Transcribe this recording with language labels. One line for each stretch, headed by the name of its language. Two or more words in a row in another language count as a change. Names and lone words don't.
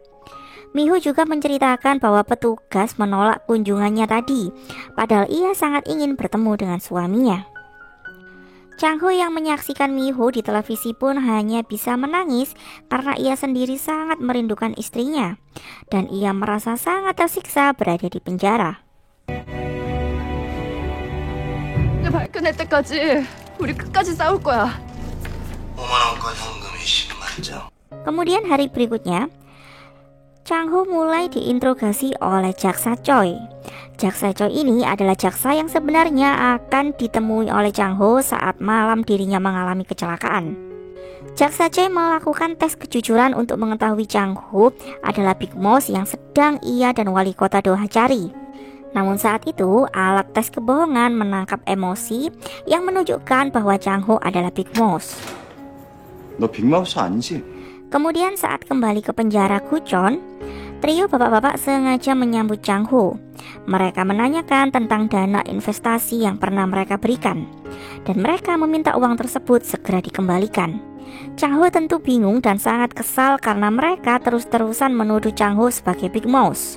Indonesian: Mi-ho juga menceritakan bahwa petugas menolak kunjungannya tadi, padahal ia sangat ingin bertemu dengan suaminya. Chang-ho yang menyaksikan Mi-ho di televisi pun hanya bisa menangis karena ia sendiri sangat merindukan istrinya dan ia merasa sangat tersiksa berada di penjara.
Korean: 발견할 때까지 우리 끝까지 싸울 거야. 5만 원권 현금이 10만 장.
Indonesian: Kemudian hari berikutnya, Chang-ho mulai diinterogasi oleh jaksa Choi. Jaksa Choi ini adalah jaksa yang sebenarnya akan ditemui oleh Chang-ho saat malam dirinya mengalami kecelakaan. Jaksa Choi melakukan tes kejujuran untuk mengetahui Chang-ho adalah Big Mouse yang sedang ia dan wali kota Doha cari. Namun saat itu, alat tes kebohongan menangkap emosi yang menunjukkan bahwa Chang Ho adalah Big Mouse.
Korean: 너 빅마우스 아니지?
Indonesian: Kemudian saat kembali ke penjara Guchon, trio bapak-bapak sengaja menyambut Chang Ho. Mereka menanyakan tentang dana investasi yang pernah mereka berikan, dan mereka meminta uang tersebut segera dikembalikan. Chang Ho tentu bingung dan sangat kesal karena mereka terus-terusan menuduh Chang Ho sebagai Big Mouse.